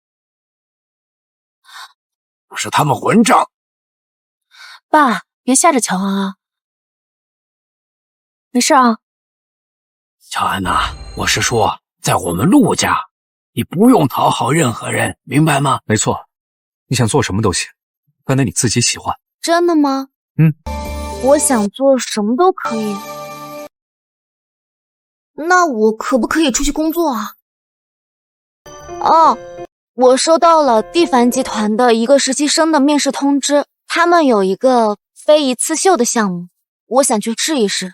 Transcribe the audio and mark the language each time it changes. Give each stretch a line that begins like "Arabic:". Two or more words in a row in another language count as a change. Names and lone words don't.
Chinese: 不是他們混賬！爸，別嚇着喬安啊。沒事啊。喬安吶，我是說，在我們陸家，你不用討好任何人，明白嗎？沒錯，你想做什麼都行，反正你自己喜歡。真的嗎？ 我想做什麼都可以。那我可不可以出去工作啊？哦，我收到了蒂凡集团的一個實習生的面試通知，他們有一個非遺刺繡的項目，我想去試一試。